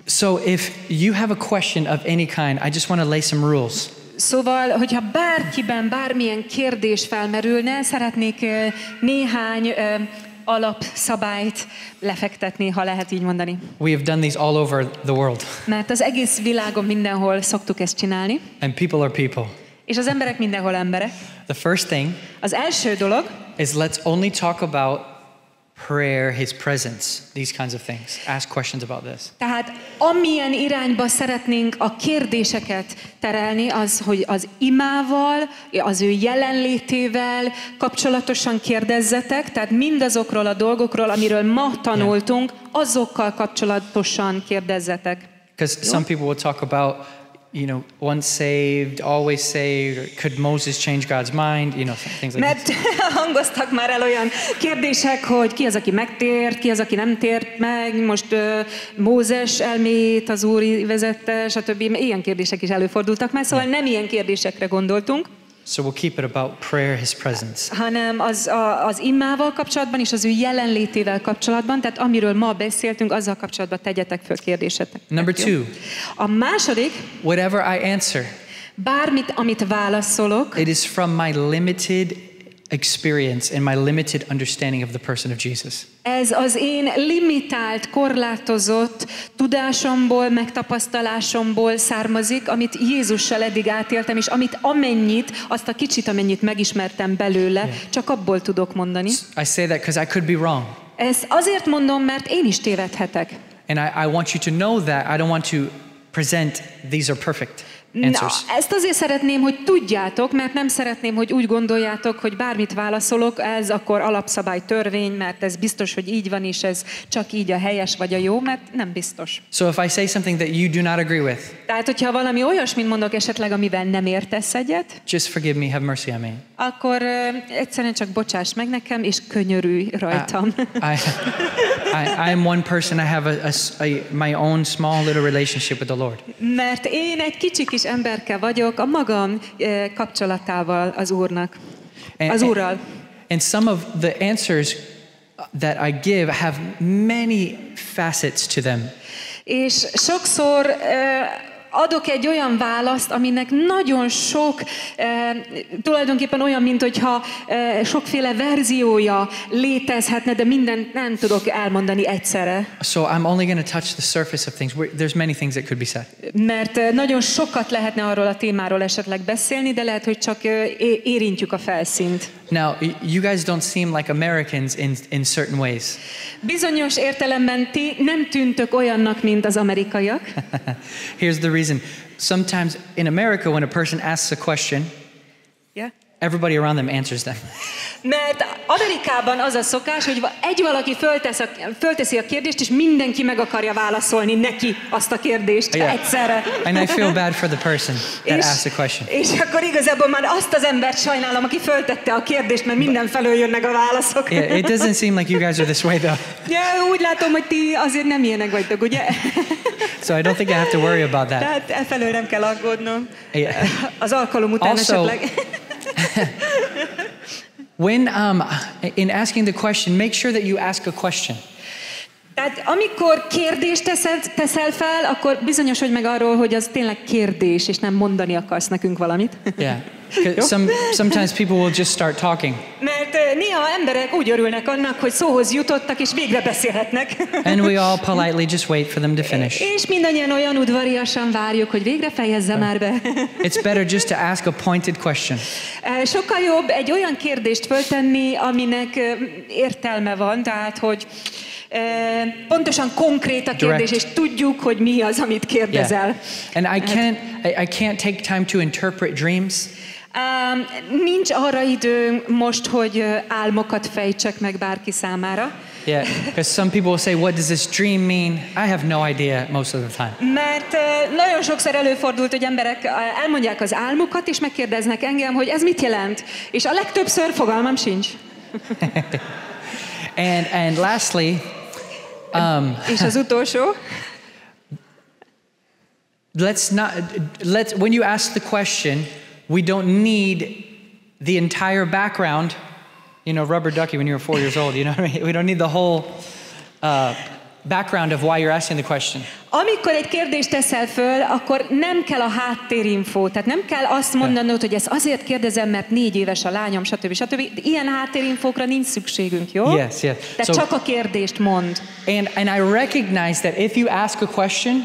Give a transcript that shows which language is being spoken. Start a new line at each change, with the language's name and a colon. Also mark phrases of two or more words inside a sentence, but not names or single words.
English: So if you have a question of any kind, I just want to lay some rules.
Hungarian: Szóval, hogyha bárkiben bármilyen kérdés felmerülne, szeretnék néhány alapszabályt lefektetni, ha lehet így mondani.
English: We have done these all over the world.
Hungarian: Mert az egész világon mindenhol szoktuk ezt csinálni.
English: And people are people.
Hungarian: És az emberek mindenhol emberek.
English: The first thing
Hungarian: Az első dolog
English: is let's only talk about prayer, His presence, these kinds of things. Ask questions about this.
Hungarian: Tehát amilyen irányba szeretnénk a kérdéseket terelni, az, hogy az imával, az ő jelenlétével kapcsolatosan kérdezzetek, tehát mindazokról a dolgokról, amiről ma tanultunk, azokkal kapcsolatosan kérdezzetek.
English: Because some people will talk about, you know, once saved, always saved, or could Moses change God's mind, you know, things like
Hungarian: Mert hangoztak már el olyan kérdések, hogy ki az, aki megtért, ki az, aki nem tért meg, most Mózes elméjét az Úr vezette, stb. Ilyen kérdések is előfordultak már, szóval nem ilyen kérdésekre gondoltunk.
English: So we'll keep it about prayer, His presence.
Hungarian: Hanem az imával kapcsolatban és az ő jelenlétével kapcsolatban, tehát amiről ma beszéltünk, azzal kapcsolatban tegyetek föl kérdésetek.
English: Number 2.
Hungarian: A második,
English: Whatever I answer,
Hungarian: bármit, amit válaszolok,
English: it is from my limited experience and my limited understanding of the person of Jesus.
Hungarian: ez az én limitált, korlátozott tudásomból, megtapasztalásomból származik, amit Jézussal eddig átéltem, és azt a kicsit, amennyit megismertem belőle, csak abból tudok mondani.
English: I say that because I could be wrong.
Hungarian: Ezt azért mondom, mert én is tévedhetek.
English: And I want you to know that. I don't want to present these are perfect answers.
Hungarian: Ezt azért szeretném, hogy tudjátok, mert nem szeretném, hogy úgy gondoljátok, hogy bármit válaszolok, ez akkor alapszabály törvény, mert ez biztos, hogy így van, és ez csak így a helyes vagy a jó, mert nem biztos.
English: So if I say something that you do not agree with,
Hungarian: Tehát, hogyha valami olyasmit mondok esetleg, amivel nem értesz egyet,
English: just forgive me, have mercy on me.
Hungarian: akkor egyszerűen csak bocsáss meg nekem, és könyörülj rajtam.
English: I am one person. I have my own small little relationship with the Lord.
Hungarian: Mert én egy kicsi kis emberke vagyok a magam kapcsolatával az Úrnak, az Úrral.
English: And some of the answers that I give have many facets to them.
Hungarian: És sokszor adok egy olyan választ, aminek nagyon sok, tulajdonképpen olyan, mint hogyha sokféle verziója létezhetne, de mindent nem tudok elmondani egyszerre.
English: So I'm only going to touch the surface of things. There's many things that could be said.
Hungarian: Mert nagyon sokat lehetne arról a témáról esetleg beszélni, de lehet, hogy csak érintjük a felszínt.
English: Now, you guys don't seem like Americans in certain ways.
Hungarian: Bizonyos értelemben ti nem tűntök olyannak, mint az amerikaiak.
English: Here's the reason. Sometimes in America, when a person asks a question, everybody around them answers them.
Hungarian: Mert Amerikában az a szokás, hogy valaki fölteszi a kérdést, és mindenki meg akarja válaszolni neki azt a kérdést egyszerre.
English: And I feel bad for the person that asked the question.
Hungarian: És akkor igazából már azt az embert sajnálom, aki föltette a kérdést, mert mindenfelől jönnek a válaszok.
English: Yeah, it doesn't seem like you guys are this way though.
Hungarian: Úgy látom, hogy ti azért nem ilyenek vagytok, ugye?
English: So I don't think I have to worry about that.
Hungarian: Tehát efelől nem kell aggódnom. Az alkalom után esetleg.
English: When in asking the question, make sure that you ask a question.
Hungarian: Tehát amikor kérdést teszel fel, akkor bizonyosodj meg arról, hogy az tényleg kérdés, és nem mondani akarsz nekünk valamit.
English: Yeah. Sometimes people will just start talking.
Hungarian: Mert néha emberek úgy örülnek annak, hogy szóhoz jutottak, és végre beszélhetnek.
English: And we all politely just wait for them to finish.
Hungarian: És mindannyian olyan udvariasan várjuk, hogy végre fejezze már be.
English: It's better just to ask a pointed question.
Hungarian: Sokkal jobb egy olyan kérdést föltenni, aminek értelme van, tehát hogy pontosan konkrét a kérdés, és tudjuk, hogy mi az, amit kérdezel.
English: And I can't take time to interpret dreams.
Hungarian: Nincs arra idő most, hogy álmokat fejtsek meg bárki számára.
English: Yeah, because some people will say, what does this dream mean? I have no idea most of the time.
Hungarian: Mert nagyon sokszor előfordult, hogy emberek elmondják az álmukat, és megkérdeznek engem, hogy ez mit jelent. És a legtöbbször fogalmam sincs.
English: And lastly,
Hungarian: és az utolsó,
English: when you ask the question, we don't need the entire background. You know, rubber ducky when you were 4 years old. You know what I mean? We don't need the whole background of why you're asking the question.
Hungarian: Amikor egy kérdést teszel föl, akkor nem kell a háttérinfó, tehát nem kell azt mondanod, hogy ezt azért kérdezem, mert 4 éves a lányom, stb. Ilyen háttérinfókra nincs szükségünk, jó?
English: Yes.
Hungarian: Tehát csak a kérdést mond.
English: And I recognize that if you ask a question,